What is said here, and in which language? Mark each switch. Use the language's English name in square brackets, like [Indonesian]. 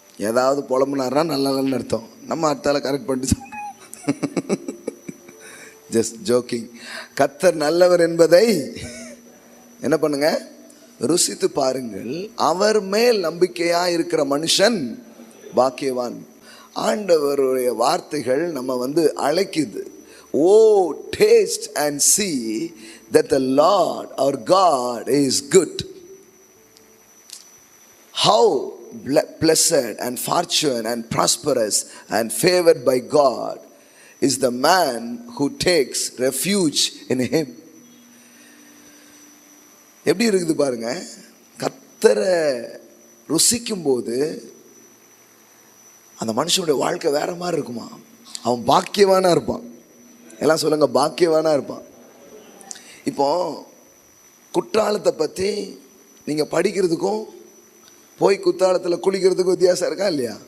[Tamil] ஏதாவது புலம்புனாருன்னா நல்லா இல்லைன்னு அர்த்தம். நம்ம அடுத்தால கரெக்ட் பண்ணிட்டு [English] Just joking. [Tamil] கர்த்தர் நல்லவர் என்பதை என்ன பண்ணுங்க, ருசித்து பாருங்கள். அவர் மேல் நம்பிக்கையா இருக்கிற மனுஷன் பாக்கியவான். ஆண்டவருடைய வார்த்தைகள் நம்ம அழைக்குது. [English] Oh, taste and see that the Lord our God is good. How blessed and fortunate and prosperous and favored by God is the man who takes refuge in him. [Tamil] எப்படி இருக்குது பாருங்க. கர்த்தரை ருசிக்கும் போது அந்த மனுஷனுடைய வாழ்க்கை வேற மாதிரி இருக்குமா. அவன் பாக்கியவானா இருப்பான். எல்லாம் சொல்லுங்க, பாக்கியவானா இருப்பான். இப்போ குற்றாலத்தை பற்றி நீங்கள் படிக்கிறதுக்கும் போய் குற்றாலத்தில் குளிக்கிறதுக்கும் வித்தியாசம் இருக்கா இல்லையா?